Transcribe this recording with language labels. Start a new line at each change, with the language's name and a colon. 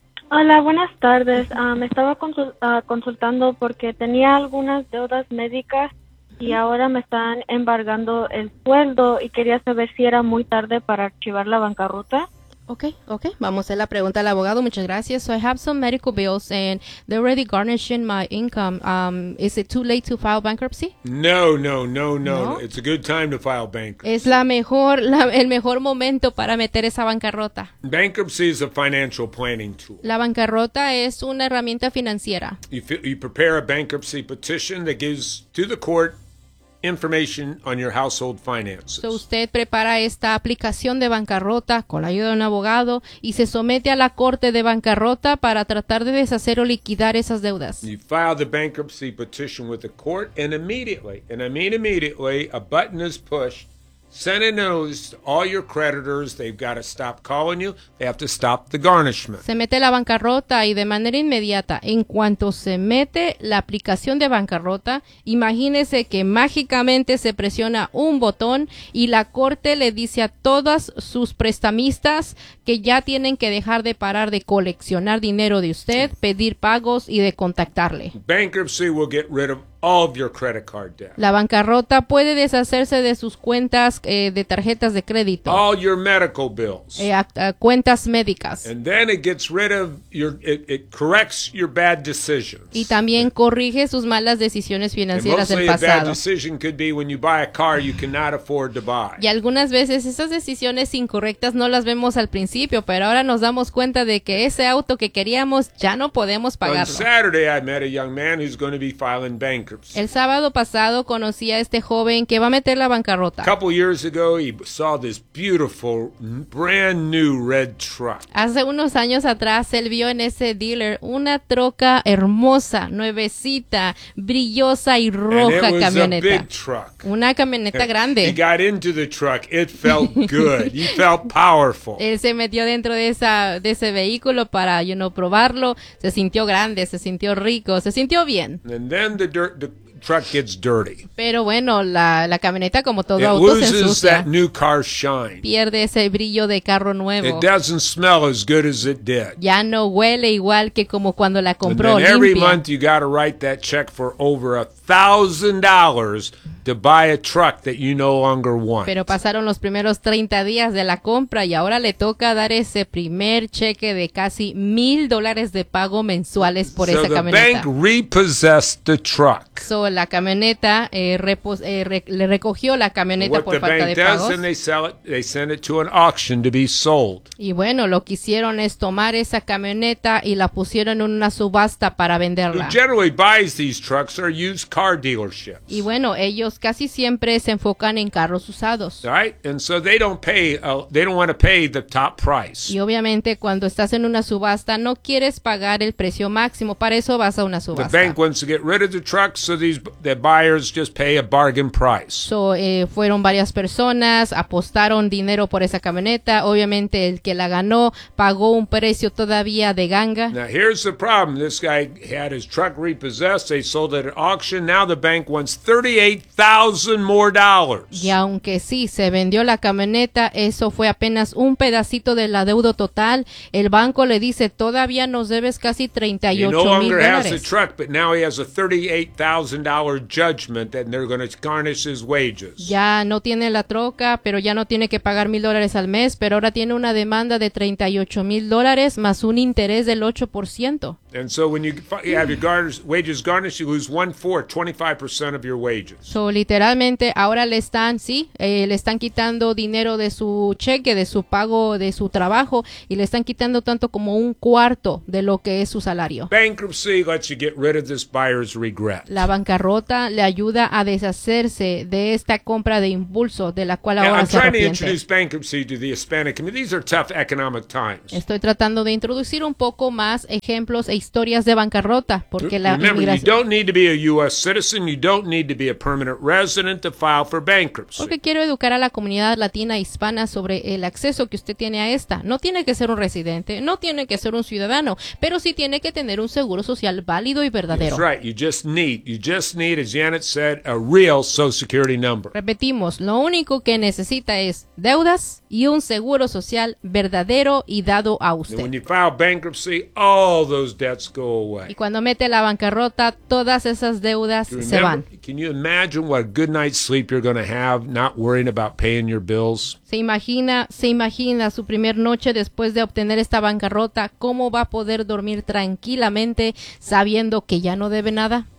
Spanish: Hola, buenas tardes. Me estaba consultando porque tenía algunas deudas médicas y ahora me están embargando el sueldo y quería saber si era muy tarde para archivar la bancarrota.
English: Okay.
Spanish: Vamos a hacer la pregunta al abogado. Muchas gracias.
English: So I have some medical bills and they're already garnishing my income. Is it too late to file bankruptcy? No. It's a good time to file bankruptcy.
Spanish: Es el mejor momento para meter esa bancarrota.
English: Bankruptcy is a financial planning tool.
Spanish: La bancarrota es una herramienta financiera.
English: You prepare a bankruptcy petition that gives to the court information on your household finances.
Spanish: So usted prepara esta aplicación de bancarrota con la ayuda de un abogado y se somete a la corte de bancarrota para tratar de deshacer o liquidar esas deudas.
English: You file the bankruptcy petition with the court and immediately, and I mean immediately, a button is pushed. Send a notice to all your creditors. They've got to stop calling you. They have to stop the garnishment.
Spanish: Se mete la bancarrota y de manera inmediata, en cuanto se mete la aplicación de bancarrota, imagínese que mágicamente se presiona un botón y la corte le dice a todas sus prestamistas que ya tienen que dejar de parar de coleccionar dinero de usted, pedir pagos y de contactarle.
English: Bankruptcy will get rid of all of your credit card debt.
Spanish: La bancarrota puede deshacerse de sus cuentas de tarjetas de crédito.
English: All your medical bills.
Spanish: Cuentas médicas.
English: And then it gets rid of it corrects your bad decisions.
Spanish: Y también corrige sus malas decisiones financieras del pasado.
English: And mostly a bad decision could be when you buy a car you cannot afford to buy.
Spanish: Y algunas veces esas decisiones incorrectas no las vemos al principio, pero ahora nos damos cuenta de que ese auto que queríamos ya no podemos pagarlo.
English: On Saturday I met a young man who's going to be filing bank.
Spanish: El sábado pasado conocí a este joven que va a meter la bancarrota.
English: Couple years ago, he saw this beautiful, brand new red truck.
Spanish: Hace unos años atrás, él vio en ese dealer una troca hermosa, nuevecita, brillosa y roja camioneta.
English: And it was a big truck.
Spanish: Una camioneta grande.
English: He got into the truck. It felt good. He felt powerful.
Spanish: Él se metió dentro de ese vehículo para, probarlo. Se sintió grande, se sintió rico, se sintió bien.
English: And then the truck gets dirty.
Spanish: Pero bueno, la camioneta como todo auto se ensucia.
English: It loses that new car shine.
Spanish: Pierde ese brillo de carro nuevo.
English: It doesn't smell as good as it did.
Spanish: Ya no huele igual que como cuando la compró limpia.
English: Every month you got to write that check for over $1,000 to buy a truck that you no longer want.
Spanish: Pero pasaron los primeros 30 días de la compra y ahora le toca dar ese primer cheque de casi $1,000 de pago mensuales por esa camioneta.
English: So the bank repossessed the truck.
Spanish: So la camioneta le recogió la camioneta
English: what
Spanish: por falta de pagos.
English: What the bank does and they sell it, they send it to an auction to be sold.
Spanish: Y bueno, lo que hicieron es tomar esa camioneta y la pusieron en una subasta para venderla.
English: Who generally buys these trucks are used car dealerships.
Spanish: Y bueno, ellos casi siempre se enfocan en carros usados.
English: Right? And so they don't want to pay the top price.
Spanish: Y obviamente cuando estás en una subasta no quieres pagar el precio máximo, para eso vas a una subasta.
English: The bank wants to get rid of the truck so the buyers just pay a bargain price.
Spanish: So fueron varias personas, apostaron dinero por esa camioneta, obviamente el que la ganó pagó un precio todavía de ganga.
English: Now here's the problem. This guy had his truck repossessed, they sold it at auction. Now the bank wants $38,000 more.
Spanish: Y aunque sí se vendió la camioneta, eso fue apenas un pedacito de la deuda total. El banco le dice, todavía nos debes casi $38,000.
English: He no longer has the truck, but now he has a $38,000 judgment and they're going to garnish his wages.
Spanish: Ya no tiene la troca, pero ya no tiene que pagar $1,000 al mes, pero ahora tiene una demanda de $38,000 más un interés del 8%.
English: And so when you have your wages garnished, you lose 1/4, 25% of your wages.
Spanish: So literalmente ahora le están, sí, le están quitando dinero de su cheque, de su pago, de su trabajo, y le están quitando tanto como un cuarto de lo que es su salario.
English: Bankruptcy lets you get rid of this buyer's regret.
Spanish: La bancarrota le ayuda a deshacerse de esta compra de impulso de la cual ahora se arrepiente.
English: I'm trying to introduce bankruptcy to the Hispanic community. These are tough economic times.
Spanish: Estoy tratando de introducir un poco más ejemplos e historias de bancarrota porque la
English: you don't need to be a U.S. citizen, you don't need to be a permanent resident to file for bankruptcy.
Spanish: Porque quiero educar a la comunidad latina hispana sobre el acceso que usted tiene a esta. No tiene que ser un residente, no tiene que ser un ciudadano, pero sí tiene que tener un seguro social válido y verdadero.
English: That's right. You just need, as Janet said, a real Social Security number.
Spanish: Repetimos, lo único que necesita es deudas y un seguro social verdadero y dado a usted.
English: And when you file bankruptcy, all those debts go away.
Spanish: Y cuando mete la bancarrota, todas esas deudas se van.
English: Can you imagine what a good night's sleep you're going to have not worrying about paying your bills?
Spanish: Se imagina su primer noche después de obtener esta bancarrota, ¿cómo va a poder dormir tranquilamente sabiendo que ya no debe nada?